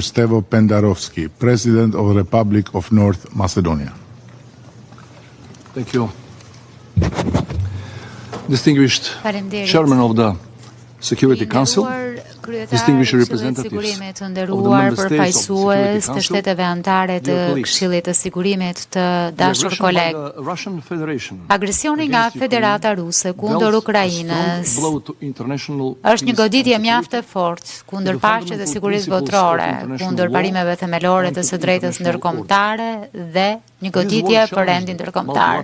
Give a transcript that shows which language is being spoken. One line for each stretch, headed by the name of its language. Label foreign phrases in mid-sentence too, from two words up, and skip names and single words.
English: Stevo Pendarovsky, President of the Republic of North Macedonia. Thank you. Distinguished Chairman of the Security Council, distinguished representatives of the member states of the Security Council,
Albanian: shteteve anëtare të Këshillit të Sigurimit, të dashur koleg. Agresioni nga Federata Ruse kundër Ukrainës është një goditje mjaft e fortë kundër paqes dhe sigurisë botërore, kundër parimeve themelore të së drejtës ndërkombëtare dhe një goditje për rendin ndërkombëtar.